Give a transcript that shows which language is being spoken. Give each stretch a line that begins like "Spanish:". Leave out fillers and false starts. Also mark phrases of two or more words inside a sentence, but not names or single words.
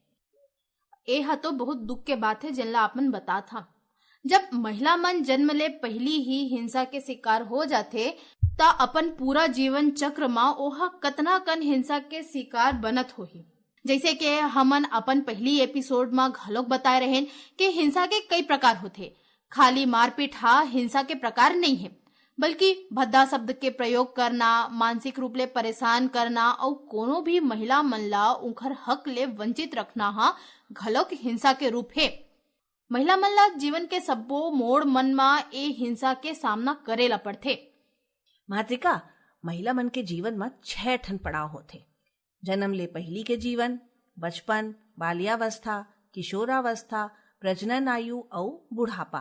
Chhattisgarhi: एहा तो बहुत दुख के बात है जिनला आपन बता था। जब महिला मन जन्म ले पहली ही हिंसा के शिकार हो जाते ता अपन पूरा जीवन चक्र में ओहा कतना कन हिंसा के शिकार बनत होही। जैसे कि हमन अपन पहली एपिसोड में घलोक बताए रहें कि हिंसा के कई प्रकार होते। खाली मारपीट हिंसा के प्रकार नहीं है, बल्कि भद्दा शब्द के प्रयोग करना, मानसिक रूप ले परेशान करना और कोनो भी महिला मन ला उनकर हक ले वंचित रखना घलोक हिंसा के रूप है। महिला मन ला जीवन के सब्बो मोड़ मन में ए हिंसा के सामना करेला पड़थे। मातृका, महिला मन के जीवन में 6 ठन पड़ाव होते। जन्म ले पहली के जीवन, बचपन, बाल्यावस्था, किशोरावस्था, प्रजनन आयु और बुढ़ापा।